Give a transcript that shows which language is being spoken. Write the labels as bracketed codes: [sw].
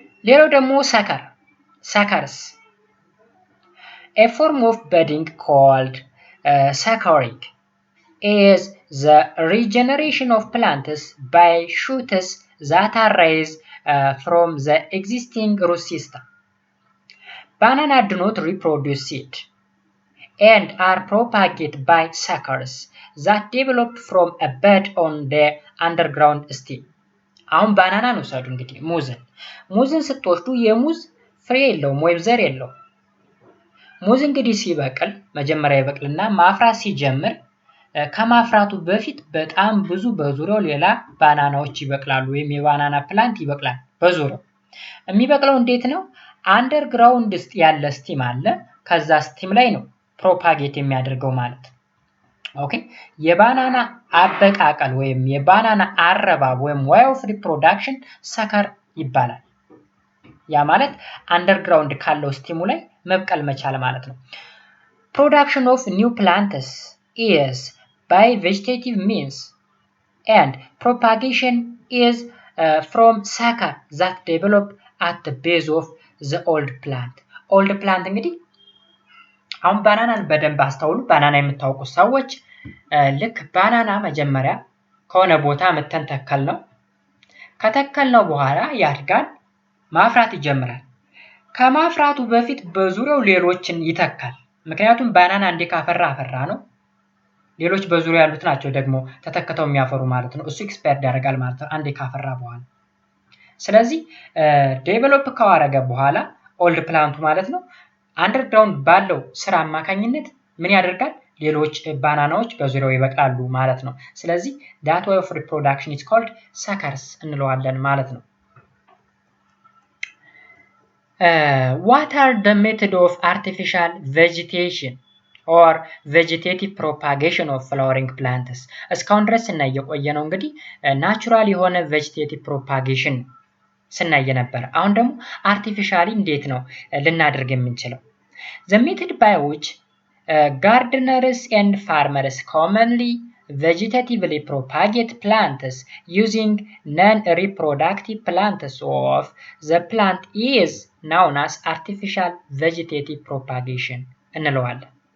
[en] ሌላው ደግሞ suckers a form of budding called suckering is the regeneration of plants by shoots that are raised from the existing root system. Banana do not reproduce seed and are propagated by suckers that develop from a bud on the underground stem. [am] አሁን ባናና ነው ሰዱ እንግዲህ ሙዝን ስትወስዱ የሙዝ ፍሬ የለውም ወይም ዘር የለውም ሙዝ እንግዲህ ሲበቅል መጀመሪያ ይበቅልና ማፍራት ሲጀምር ከማፍራቱ በፊት በጣም ብዙ በዙሪያው ሌላ ባናናዎች ይበቅላሉ ወይም የባናና ፕላንት ይበቅላል በዙሪያው የሚበቅለው እንዴት ነው አንደርግራውንድ ውስጥ ያለ ስቲም አለ ከዛ ስቲም ላይ ነው ፕሮፓጌት የሚያደርገው ማለት ኦኬ የባናና አበቃቀል ወይም የባናና አረባብ ወይም way of reproduction ሰከር ይባላል። ያ ማለት አንደርግራውንድ ካለው ስቲሙ ላይ መብቀል መቻል ማለት ነው። [en] Production of new plants is by vegetative means and propagation is from sucker that develop at the base of the old plant. [am] old plant እንግዲህ አሁን ባናናን በደንብ አስተውሉ። ባናና የምታውቁ ሰዎች ልክ ባናና መጀመሪያ ከሆነ ቦታ መተን ተከል ነው። ከተከል ነው በኋላ ያድጋል፣ ማፍራት ይጀምራል። ከማፍራቱ በፊት በዙሪያው ሌሎችን ይተካል። ምክንያቱም ባናና እንደ ካፈራ አፈራ ነው። ሌሎች በዙሪያው ያሉት ናቸው ደግሞ ተተክተው የሚያፈሩ ማለት ነው። እሱ ኤክስፓየርድ ያደርጋል ማለት ነው አንዴ ካፈራ በኋላ። ስለዚህ ዴቨሎፕ ካዋረገ በኋላ ኦልድ ፕላንቱ ማለት ነው አንደርግራውንድ ባለው ስራ አማካኝነት ምን ያደርጋል? ሌሎች ባናናዎች በዙሪያው ይበቅላሉ ማለት ነው። ስለዚህ [en] that way of reproduction is called suckers [am] እንለዋለን ማለት ነው። [en] What are the method of artificial vegetation or vegetative propagation of flowering plants? [am] እስካሁን ድረስ ስናይ የቆየ ነው እንግዲህ ናቹራል የሆነ vegetative propagation ስናይ ነበር። አሁን ደግሞ አርቲፊሻሊ እንዴት ነው ልናደርግ የምንችለው? [en] The method by which gardeners and farmers commonly vegetatively propagate plants using non-reproductive plants of the plant is known as artificial vegetative propagation [am] እንለዋለን።